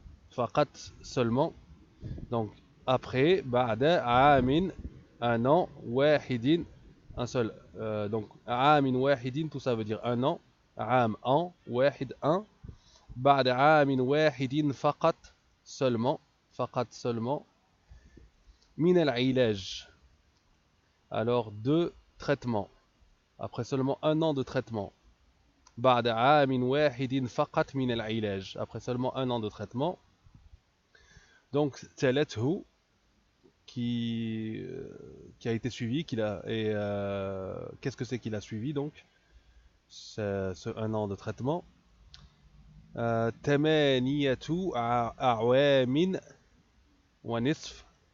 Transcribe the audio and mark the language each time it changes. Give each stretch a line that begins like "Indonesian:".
French: فقط seulement donc après بعد عام un an واحد un seul donc عام واحد tout ça veut dire un an عام an واحد un
Arabic: بعد عام واحد فقط
French: seulement فقط seulement
Arabic: من العلاج.
French: Alors deux traitements. Après seulement un an de traitement.
Arabic: بعد عام واحد فقط من العلاج.
French: Après seulement un an de traitement. Donc
Arabic: تلته
French: qui a été suivi, qu'est-ce que c'est qu'il a suivi donc? C'est ce un an de traitement.
Arabic: ثمانية أعوام ونصف.